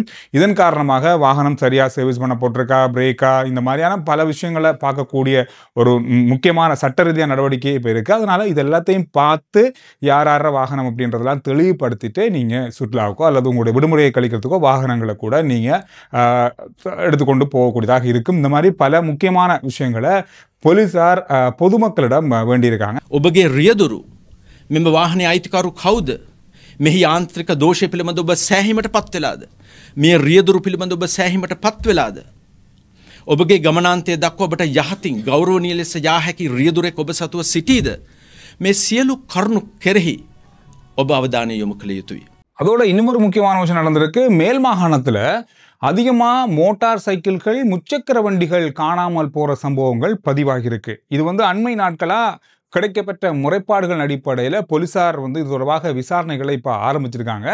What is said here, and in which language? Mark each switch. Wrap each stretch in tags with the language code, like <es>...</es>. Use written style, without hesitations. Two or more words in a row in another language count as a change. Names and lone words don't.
<ta>இதன் காரணமாக வாகனம் சரியாக சர்வீஸ் பண்ண போட்டிருக்கா, பிரேக்கா, இந்த மாதிரியான பல விஷயங்களை பார்க்கக்கூடிய ஒரு முக்கியமான சட்ட ரீதியான நடவடிக்கை இப்போ இருக்குது. அதனால் இது எல்லாத்தையும் பார்த்து யார் வாகனம் அப்படின்றதெல்லாம் தெளிவுபடுத்திட்டு நீங்கள் சுற்றுலாவுக்கோ அல்லது உங்களுடைய விடுமுறையை கழிக்கிறதுக்கோ வாகனங்களை கூட நீங்கள் எடுத்துக்கொண்டு போகக்கூடியதாக இருக்கும். இந்த மாதிரி பல முக்கியமான விஷயங்களை போலீசார் பொதுமக்களிடம் வேண்டியிருக்காங்க.</ta> <si>ඔබගේ රියදුරු මෙම වාහනේ අයිතිකරු කවුද? මෙහි යාන්ත්‍රික දෝෂය පිළිබඳ ඔබ සෑහීමට පත් වෙලාද? මේ රියදුරු පිළිබඳ ඔබ සෑහීමට පත් වෙලාද? ඔබගේ ගමනාන්තය දක්වා ඔබට යහතින් ගෞරවනීය ලෙස යා හැකි රියදුරෙක් ඔබ සතුව සිටීද? මේ සියලු කරුණු කෙරෙහි ඔබ අවධානය යොමු කළ යුතුයි.</si> <ta>அதோட இன்னொரு முக்கியமான விஷயம் நடந்திருக்கு. மேல் மாகாணத்தில் அதிகமாக மோட்டார் சைக்கிள்கள், முச்சக்கர வண்டிகள் காணாமல் போகிற சம்பவங்கள் பதிவாகியிருக்கு. இது அண்மை நாட்களாக கிடைக்கப்பட்ட முறைப்பாடுகள் அடிப்படையில் போலீசார் இது தொடர்பாக விசாரணைகளை இப்போ ஆரம்பிச்சிருக்காங்க.</ta>